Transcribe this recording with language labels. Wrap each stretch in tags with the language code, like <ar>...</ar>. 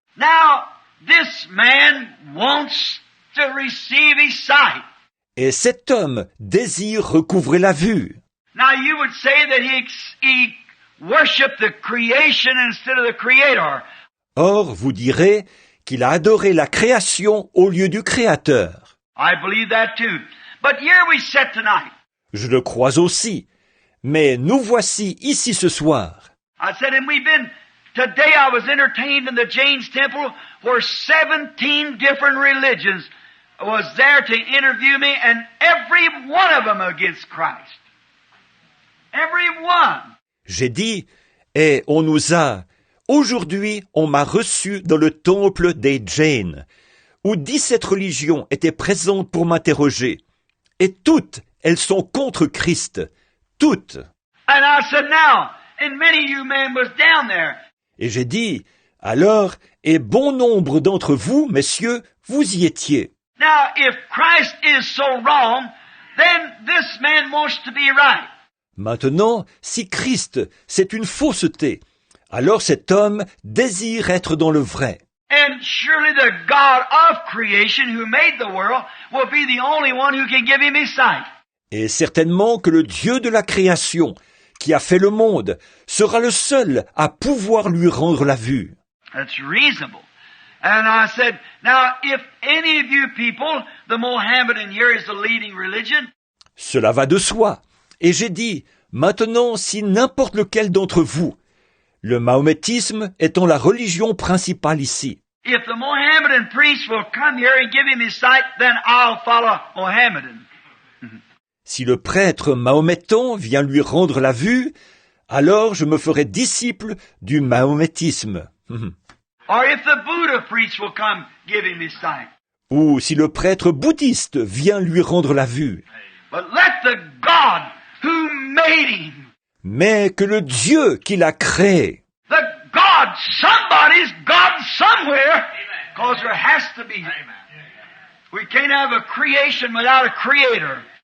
<en>Now, this man wants to receive his sight.</en> <fr>Et cet homme désire recouvrer la vue.</fr> <en>Now, you would say that he worshiped the creation instead of the creator.</en> <fr>Or, vous direz qu'il a adoré la création au lieu du Créateur.</fr> <en>I believe that too. But here we sit tonight.</en> <fr>Je le crois aussi. Mais nous voici ici ce soir.</fr> <en>I said, and today I was entertained in the Jain's temple where 17 different religions was there to interview me, and every one of them against Christ. Every one.</en> <fr>J'ai dit, et aujourd'hui, on m'a reçu dans le temple des Jains, où 17 religions étaient présentes pour m'interroger. Et toutes, elles sont contre Christ. Toutes.</fr> <en>And I said, now, and many of you men was down there.</en> <fr>Et j'ai dit, alors, et bon nombre d'entre vous, messieurs, vous y étiez.</fr> <en>Now, if Christ is so wrong, then this man wants to be right.</en> <fr>Maintenant, si Christ, c'est une fausseté, alors cet homme désire être dans le vrai.</fr> <en>And surely the God of creation who made the world will be the only one who can give him his sight.</en> <fr>Et certainement que le Dieu de la création, qui a fait le monde, sera le seul à pouvoir lui rendre la vue.</fr> <en>That's reasonable. And I said, now if any of you people, the Mohammedan here is the leading religion.</en> <fr>Cela va de soi. Et j'ai dit, maintenant, si n'importe lequel d'entre vous, le mahométisme étant la religion principale ici,</fr> <en>If the Mohammedan priest will come here and give him his sight, then I'll follow Mohammedan.</en> <fr>si le prêtre mahométan vient lui rendre la vue, alors je me ferai disciple du mahométisme.</fr> <en>Or if the Buddha priest will come give him his sight.</en> <fr>Ou si le prêtre bouddhiste vient lui rendre la vue.</fr> <en>But let the God who made him,</en> <fr>Mais que le Dieu qui l'a créé,</fr> <en>the God, somebody's God somewhere, because there has to be. We can't have a creation without a creator.</en>